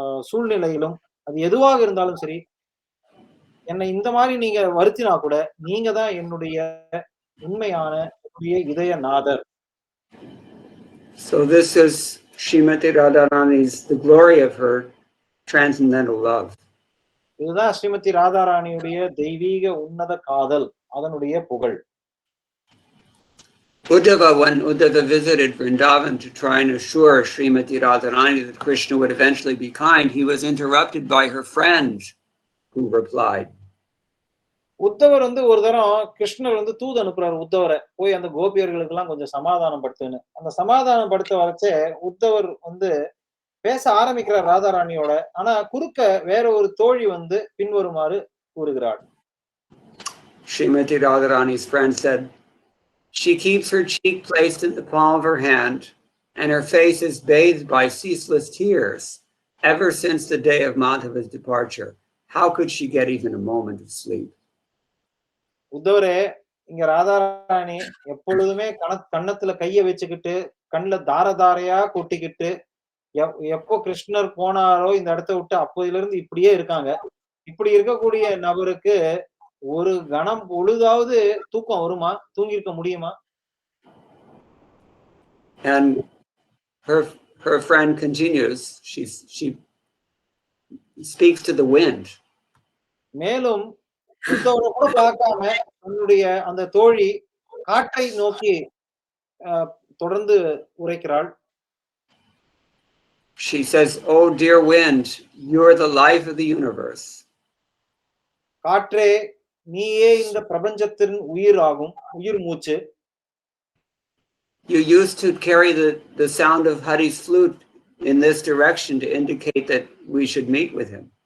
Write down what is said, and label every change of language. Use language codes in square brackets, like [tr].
[ta] சூழ்நிலையிலும், அது எதுவாக இருந்தாலும் சரி, என்னை இந்த மாதிரி நீங்க வருத்தினா கூட நீங்க தான் என்னுடைய உண்மையான இதய நாதர். [en] So this is Srimati Radharani's, the glory of her transcendental love. [ta] இதுதான் ஸ்ரீமதி ராதாராணியுடைய தெய்வீக உன்னத காதல், அதனுடைய புகழ். [en] Uddhava, when Uddhava visited Vrindavan to try and assure Srimati Radharani that Krishna would eventually be kind, he was interrupted by her friend who replied. [ta] உத்தவர் ஒரு தரம் கிருஷ்ணர் தூது அனுப்புறாரு உத்தவரை, போய் அந்த கோபியர்களுக்கு எல்லாம் கொஞ்சம் சமாதானம் படுத்துன்னு. அந்த சமாதானம் படுத்த வரைச்சே உத்தவர் பேச ஆரம்பிக்கிறார் ராதாராணியோட. ஆனா குறுக்க வேற ஒரு தோழி பின்வருமாறு கூறுகிறாள். [en] Srimati Radharani's friend said, she keeps her cheek placed in the palm of her hand, and her face is bathed by ceaseless tears ever since the day of Madhava's departure. How could she get even a moment of sleep? [ta] உத்தவரே, இங்க ராதாராணி எப்பொழுதுமே கண்ணத்துல கைய வச்சுக்கிட்டு கண்ணுல தார தாரையா கொட்டிக்கிட்டு எப்போ கிருஷ்ணர் போனாரோ இந்த இடத்த விட்டு அப்போதுல இருந்து இப்படியே இருக்காங்க. இப்படி இருக்கக்கூடிய நபருக்கு ஒரு கணம் பொழுதாவது தூக்கம் வருமா? தூங்கிருக்க முடியுமா? [en] And her friend continues, she speaks to the wind. [ta] மேலும் பிருந்தாவனை கூட பார்க்காம தன்னுடைய அந்த தோழி காற்றை நோக்கி தொடர்ந்து உரைக்கிறாள். [en] She says, "Oh dear wind, you're the life of the universe." [ta] காற்றே, நீயே இந்த பிரபஞ்சத்தின் உயிர் ஆகும், உயிர் மூச்சு. [en] You used to carry the sound of Hari's flute in this direction to indicate that we should meet with him.